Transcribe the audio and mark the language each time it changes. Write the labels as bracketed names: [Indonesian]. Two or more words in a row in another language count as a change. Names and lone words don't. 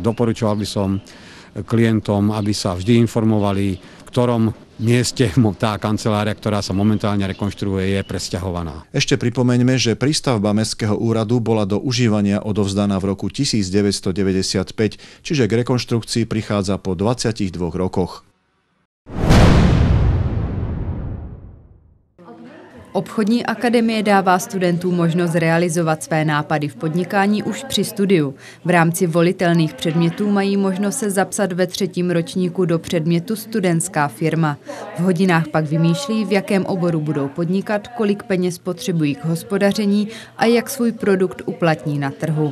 [Slovak] Doporučoval by som klientom, aby sa vždy informovali, v ktorom mieste tá kancelária, ktorá sa momentálne rekonštruuje, je presťahovaná. Ešte pripomeňme, že prístavba Mestského úradu bola do užívania odovzdaná v roku 1995, čiže k rekonštrukcii prichádza po 22 rokoch. [Czech] Obchodní akademie dává studentům možnost realizovat své nápady v podnikání už při studiu. V rámci volitelných předmětů mají možnost se zapsat ve 3. ročníku do předmětu studentská firma. V hodinách pak vymýšlí, v jakém oboru budou podnikat, kolik peněz potřebují k hospodaření a jak svůj produkt uplatní na trhu.